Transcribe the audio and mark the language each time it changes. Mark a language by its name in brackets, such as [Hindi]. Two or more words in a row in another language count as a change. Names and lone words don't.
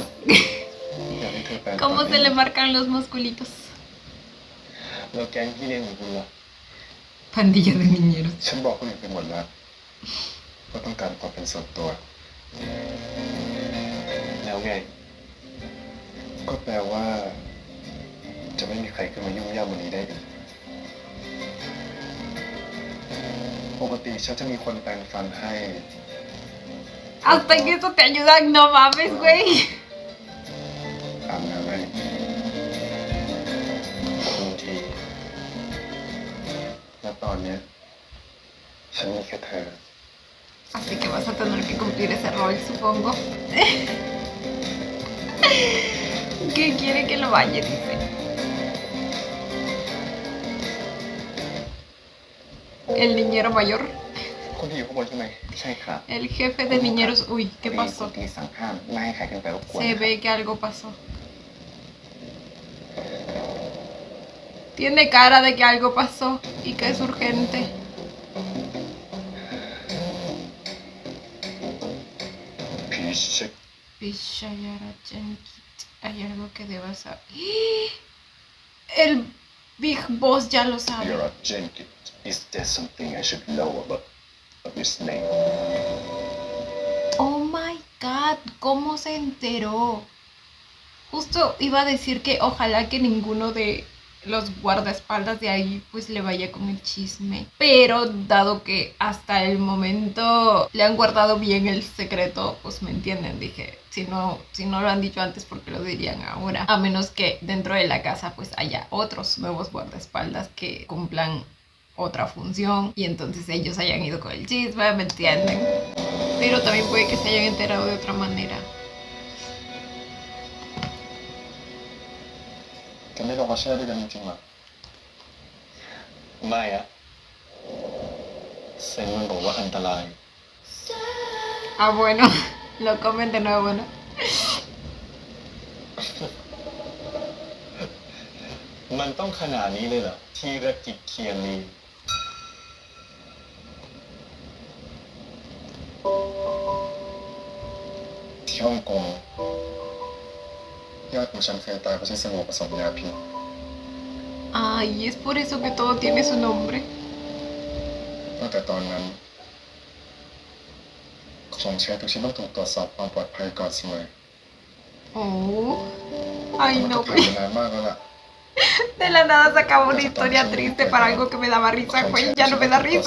[Thai] อยากให้เธอแปลง [Spanish] Cómo se le marcan los musculitos. [Thai] แล้วแก๊งพี่เลี้ยงของคุณล่ะ [Spanish] Pandilla de niñeros. [Thai] ฉันบอกคนอื่นไปหมดแล้วว่าต้องการความเป็นส่วนตัว แล้วไง ก็แปลว่า จะไม่มีใครขึ้นมายุ่งย่ำวันนี้ได้อีก ปกติฉันจะมีคนแปรงฟันให้ [Spanish] Hasta que eso te ayuda. No mames, güey. [Thai] อาบน้ำให้บางทีและตอนเนี้ยฉันมีแค่เธอ [Spanish] Así que vas a tener que cumplir ese rol, supongo. ¿Qué quiere que lo bañe? Dice. El niñero mayor. [Thai] คนที่อยู่ข้างบนใช่ไหมใช่ครับ [Spanish] El jefe de niñeros. Uy, ¿qué [Thai] มี [Spanish] pasó? [Thai] คนที่สั่งห้ามไม่ให้ใครขึ้นไปรบกวน [Spanish] Se ve que algo pasó. Tiene cara de que algo pasó y que es urgente. [Thai] พีช Vishayara Jenkit. [Spanish] Hay algo que debas saber. El Big Boss ya lo sabe. [English] You're a Jenkins. Is there something I should know about this name? Oh my god, [Spanish] ¿cómo se enteró? Justo iba a decir que ojalá que ninguno de los guardaespaldas de ahí pues le vaya con el chisme. Pero dado que hasta el momento le han guardado bien el secreto, pues me entienden, dije, si no lo han dicho antes, ¿por qué lo dirían ahora? A menos que dentro de la casa pues haya otros nuevos guardaespaldas que cumplan otra función y entonces ellos hayan ido con el chisme, ¿me entienden? Pero también puede que se hayan enterado de otra manera. [Thai] จะไม่ลองมาแช่ด้วยกันจริงๆหรอไม่อะเซนมันบอกว่าอันตราย [Spanish] Ah, bueno. Lo comen de nuevo, ¿no? [Thai] มันต้องขนาดนี้เลยเหรอธีรกิจเคียรีที่ฮ่องกงญาติของฉันเคยตายเพราะใช้สบู่ผสมยาพิษ [Spanish] Ay, es por eso que todo tiene su nombre. [Thai] ตั้งแต่ตอนนั้นของใช้ทุกชิ้นต้องถูกตรวจสอบความปลอดภัยก่อนเสมอ [Spanish] Oh. Ay, [Thai] แต่มัน [Spanish] no, [Thai] ก็ผ่าน [Spanish] güey. [Thai] มานานมากแล้วล่ะ [Spanish] De la nada sacaba una historia triste para algo que me daba risa, güey. Ya no me da risa.